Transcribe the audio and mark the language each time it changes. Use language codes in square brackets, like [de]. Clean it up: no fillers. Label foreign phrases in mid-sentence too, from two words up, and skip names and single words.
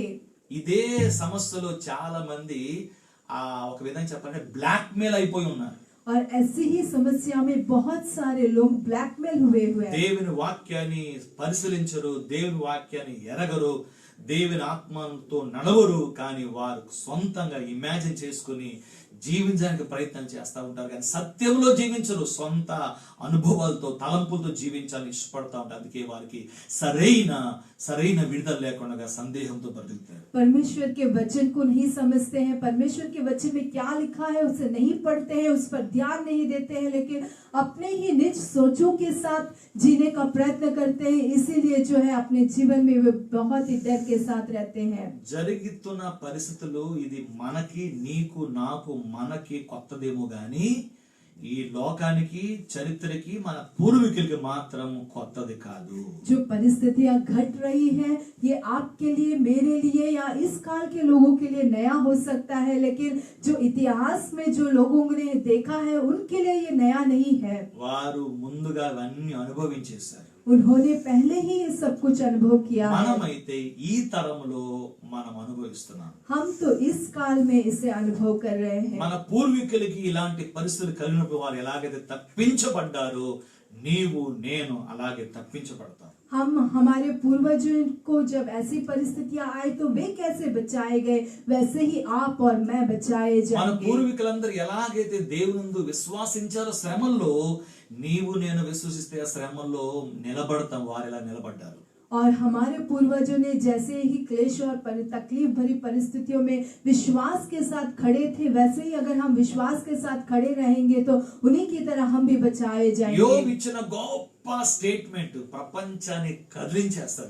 [te] ఇదే సమస్యలో చాలా మంది ఒక విధంగా చెప్పాలంటే బ్లాక్ మెయిల్ అయిపోయి ఉన్నారు. [hi] और ऐसी ही समस्या में बहुत सारे लोग ब्लैकमेल हुए हैं. [te] దేవుని వాక్యాన్ని పరిశీలించరు, దేవుని వాక్యాన్ని ఎరగరు, దేవుని ఆత్మతో నడవరు, కానీ వారు సొంతంగా ఇమాజిన్ చేసుకుని జీవించడానికి ప్రయత్నం చేస్తూ ఉంటారు, కానీ సత్యంలో జీవించరు, సొంత అనుభవాలతో తలంపులతో జీవించాలని ఇష్టపడతా ఉంటారు. అందుకే వారికి సరైన విడుదల లేకుండా సందేహంతో బ్రతుకుతారు. [hi] परमेश्वर के वचन को नहीं समझते हैं, परमेश्वर के वचन में क्या लिखा है उसे नहीं पढ़ते हैं, उस पर ध्यान नहीं देते हैं, लेकिन अपने ही निज सोचों के साथ जीने का प्रयत्न करते हैं. इसीलिए जो है अपने जीवन में वे बहुत ही डर के साथ रहते हैं. [te] జరుగుతున్న పరిస్థితులు ఇది మనకి, నీకు, నాకు, మనకి కొత్తదేమో గాని ఈ లోకానికి, చరిత్రకి, మన పూర్వీకులకి మాత్రం కొత్తది కాదు. [hi] जो परिस्थितियां घट रही है ये आपके लिए, मेरे लिए या इस काल के लोगों के लिए नया हो सकता है, लेकिन जो इतिहास में जो लोगों ने देखा है उनके लिए ये नया नहीं है. [te] వారు ముందుగా అవన్నీ అనుభవించేశారు. [hi] उन्होंने पहले ही ये सब कुछ अनुभव किया है. [te] మనమైతే ఈ తరములో మనం అనుభవిస్తున్నాం. [hi] हम तो इस काल में इसे अनुभव कर रहे हैं. [te] మన పూర్వీకులకి ఇలాంటి పరిస్థితులు కలిగినప్పుడు వారు ఎలాగైతే తప్పించబడ్డారో నీవు నేను అలాగే తప్పించబడతాం. [hi] हम हमारे पूर्वजों को जब ऐसी परिस्थितियां आई तो वे कैसे बचाए गए, वैसे ही आप और मैं बचाए [te] మన [hi] जाएंगे. [te] పూర్వీకులందరూ ఎలాగైతే దేవునందు విశ్వాసించారో శ్రమల్లో నీవు నేను విశ్వసిస్తే ఆ శ్రమల్లో నిలబడతాం, వారు ఎలా నిలబడ్డారు. [hi] और हमारे पूर्वजों ने जैसे ही क्लेश और तकलीफ भरी परिस्थितियों में विश्वास के साथ खड़े थे, वैसे ही अगर हम विश्वास के साथ खड़े रहेंगे तो उन्हीं की तरह हम भी बचाए [te] యోబు [hi] जाएंगे. [te] ఇచ్చిన గొప్ప స్టేట్మెంట్ ప్రపంచాన్ని కదిలించేస్తారు.